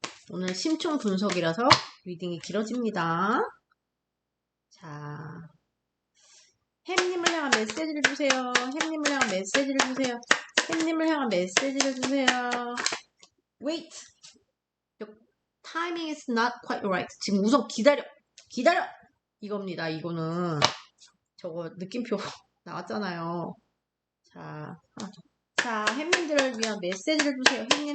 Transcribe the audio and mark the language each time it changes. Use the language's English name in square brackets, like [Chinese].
[Korean] 오늘 심층 분석이라서 리딩이 길어집니다. 자, 햄님을 향한 메시지를 주세요. 햄님을 향한 메시지를 주세요. 햄님을 향한 메시지를 주세요. [English] Wait! The timing is not quite right. [Korean] 지금 우선 기다려! 이겁니다. 이거는 저거 느낌표 나왔잖아요. 자, 햄님들을 위한 메시지를 주세요.